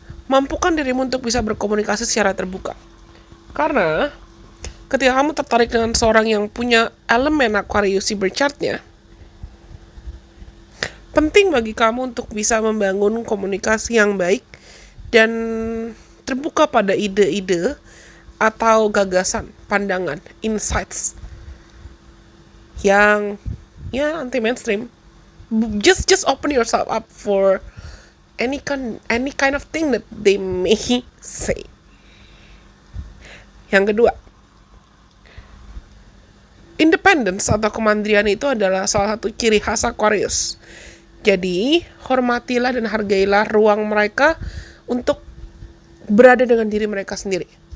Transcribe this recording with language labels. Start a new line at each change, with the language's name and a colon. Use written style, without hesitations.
Indonesian: Mampukan dirimu untuk bisa berkomunikasi secara terbuka. Karena ketika kamu tertarik dengan seorang yang punya elemen Aquarius di berchartnya, penting bagi kamu untuk bisa membangun komunikasi yang baik dan terbuka pada ide-ide atau gagasan, pandangan, insights yang anti mainstream.
English: Just open yourself up for any kind of thing that they may say.
Indonesian: Yang kedua, independence atau kemandirian itu adalah salah satu ciri khas Aquarius. Jadi, hormatilah dan hargailah ruang mereka untuk berada dengan diri mereka sendiri.